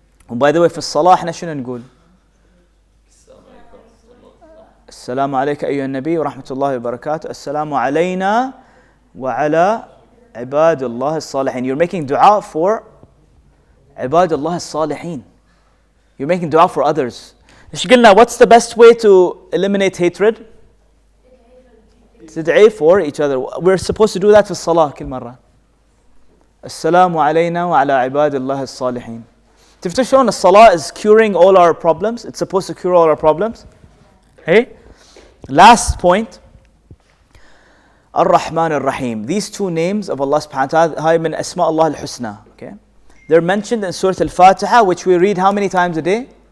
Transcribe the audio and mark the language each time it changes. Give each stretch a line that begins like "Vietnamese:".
English: And by the way
Arabic: في الصلاة احنا شنو نقول؟ السلام عليك أيها النبي ورحمة الله وبركاته. السلام علينا وعلى عباد الله الصالحين.
English: You're making dua for
Arabic: عباد الله الصالحين.
English: You're making dua for others.
Arabic: إيش قلنا?
English: What's the best way to eliminate hatred?
Arabic: تدعي
English: for each other. We're supposed to do that
Arabic: في الصلاة كل مرة. السلام علينا وعلى عباد الله الصالحين. تفتكر شلون الصلاة
English: is curing all our problems? It's supposed to cure all our problems. Hey? Last point. Ar-Rahman Ar-Rahim. These two names of Allah subhanahu wa ta'ala,
Arabic: هاي من أسماء الله الحسنى.
English: Okay? They're mentioned in Surah Al-Fatiha, which we read how many times a day?